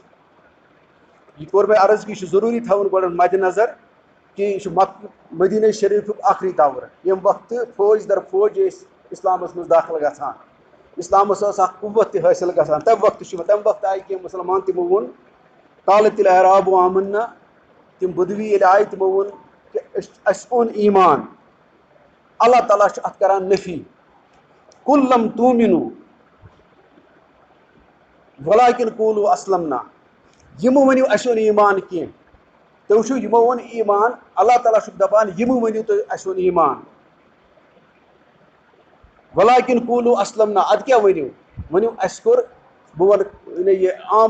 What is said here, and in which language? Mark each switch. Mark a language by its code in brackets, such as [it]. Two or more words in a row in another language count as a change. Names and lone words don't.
[ks] یہ کوٚر مےٚ عرض کہ یہِ چھُ ضروٗری تھاوُن گۄڈٕ مدِ نظر کہ یہِ چھُ مدینہ شریفُک آخری دور، ییٚمہِ وقتہٕ فوج در فوج ٲسۍ اسلامس منٛز داخل گژھان، اسلامس ٲس اکھ قوت تہِ حٲصِل گژھان، تمہِ وقتہٕ آیہِ کینٛہہ مُسلمان تِمو ووٚن [ar] قالت الاعراب آمنا، [ks] تِم بدوی ییٚلہِ آیہِ تِمو ووٚن کہ اَسہِ اوٚن ایمان۔ اللہ تعالیٰ چھُ اتھ کران نفی، [ar] قل لم تؤمنوا ولکن قولوا اسلمنا، [ks] یِمہٕ ؤنِو اَسہِ اوٚن ایمان کینٛہہ، تُہۍ وٕچھِو یِمو ووٚن ایٖمان اللہ تعالیٰ چھُکھ دَپان یِمہٕ ؤنِو تُہۍ اَسہِ ووٚن ایٖمان [ar] وَلاکِن قوٗلوٗ اَسلَمنا [ks] اَدٕ کیٛاہ ؤنِو ؤنِو اَسہِ کوٚر بہٕ وَنہٕ یہِ عام